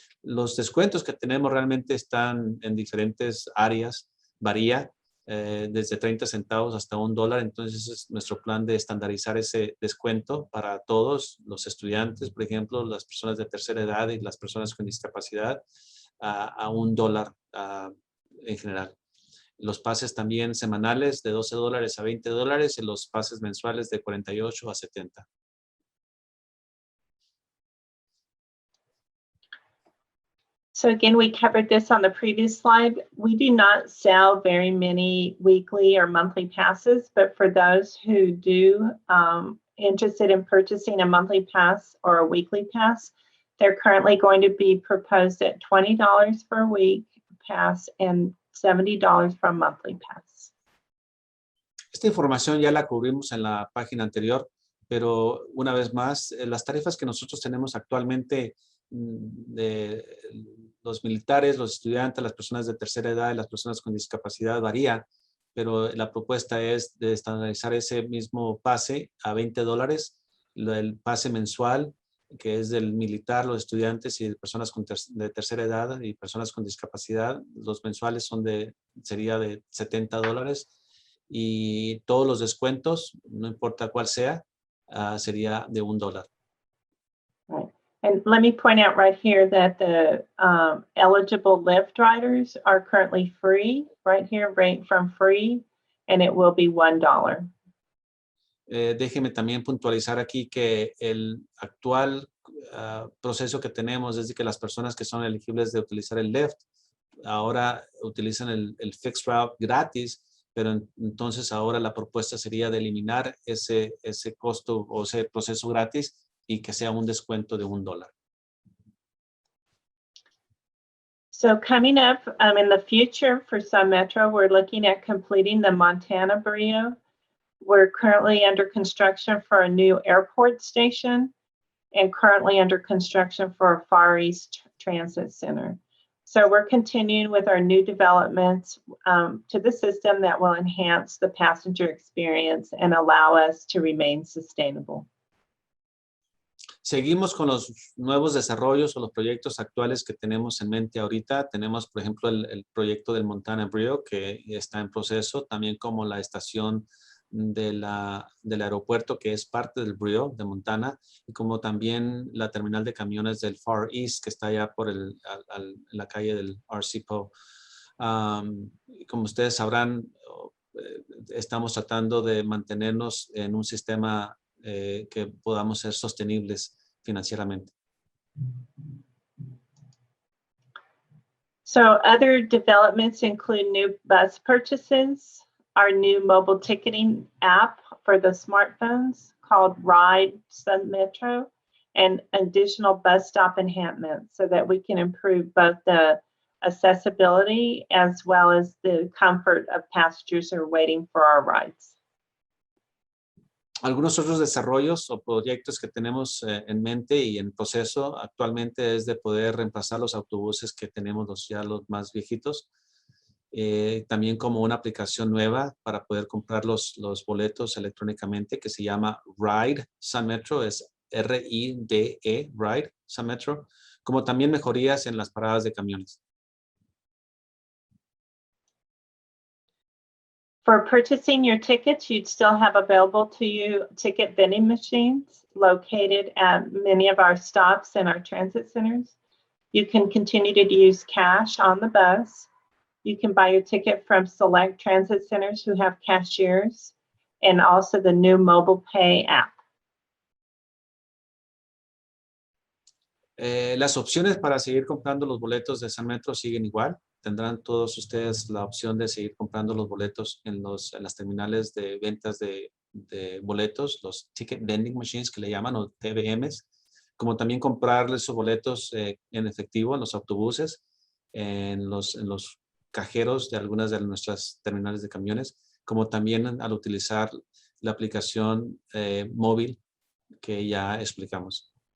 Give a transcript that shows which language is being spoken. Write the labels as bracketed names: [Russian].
[Spanish] Los descuentos que tenemos realmente están en diferentes áreas, varía desde 30 centavos hasta $1, entonces es nuestro plan de estandarizar ese descuento para todos los estudiantes, por ejemplo, las personas de tercera edad y las personas con discapacidad, a $1 en general. Los pases también semanales de $12 a $20 y los pases mensuales de $48 a $70. [English] So again, we covered this on the previous slide. We do not sell very many weekly or monthly passes, but for those who do interested in purchasing a monthly pass or a weekly pass, they're currently going to be proposed at $20 for a week pass and $70 for a monthly pass. [Spanish] Esta información ya la cubrimos en la página anterior, pero una vez más, las tarifas que nosotros tenemos actualmente de los militares, los estudiantes, las personas de tercera edad y las personas con discapacidad varía, pero la propuesta es de estandarizar ese mismo pase a $20, el pase mensual, que es del militar, los estudiantes y personas de tercera edad y personas con discapacidad. Los mensuales sería de $70 y todos los descuentos, no importa cuál sea, sería de $1. [English] Right. And let me point out right here that the eligible Lyft riders are currently free, right here, right from free, and it will be $1. [Spanish] Déjeme también puntualizar aquí que el actual proceso que tenemos es de que las personas que son elegibles de utilizar el Lyft ahora utilizan el Fixed Route gratis, pero entonces ahora la propuesta sería de eliminar ese costo o ese proceso gratis y que sea un descuento de $1. [English] So coming up in the future for Sun Metro, we're looking at completing the Montana Brio. We're currently under construction for a new airport station and currently under construction for a Far East Transit Center. So we're continuing with our new developments to the system that will enhance the passenger experience and allow us to remain sustainable. [Spanish] Seguimos con los nuevos desarrollos o los proyectos actuales que tenemos en mente ahorita. Tenemos, por ejemplo, el proyecto del Montana Brio que está en proceso, también como la estación del aeropuerto que es parte del Brio de Montana, y como también la terminal de camiones del Far East que está allá por la calle del RC Poe. Como ustedes sabrán, estamos tratando de mantenernos en un sistema que podamos ser sostenibles financieramente. [English] So other developments include new bus purchases, our new mobile ticketing app for the smartphones called Ride Sun Metro, and additional bus stop enhancements so that we can improve both the accessibility as well as the comfort of passengers who are waiting for our rides. [Spanish] Algunos otros desarrollos o proyectos que tenemos en mente y en proceso actualmente es de poder reemplazar los autobuses que tenemos los más viejitos. También como una aplicación nueva para poder comprar los boletos electrónicamente que se llama Ride Sun Metro, es R-I-D-E, Ride Sun Metro, como también mejorías en las paradas de camiones. [English] For purchasing your tickets, you'd still have available to you ticket vending machines located at many of our stops and our transit centers. You can continue to use cash on the bus. You can buy your ticket from select transit centers who have cashiers, and also the new mobile pay app. [Spanish] Las opciones para seguir comprando los boletos de Sun Metro siguen igual. Tendrán todos ustedes la opción de seguir comprando los boletos en las terminales de ventas de boletos, los Ticket Vending Machines que le llaman, o TVMs, como también comprar esos boletos en efectivo en los autobuses, en los cajeros de algunas de nuestras terminales de camiones, como también al utilizar la aplicación móvil que ya explicamos.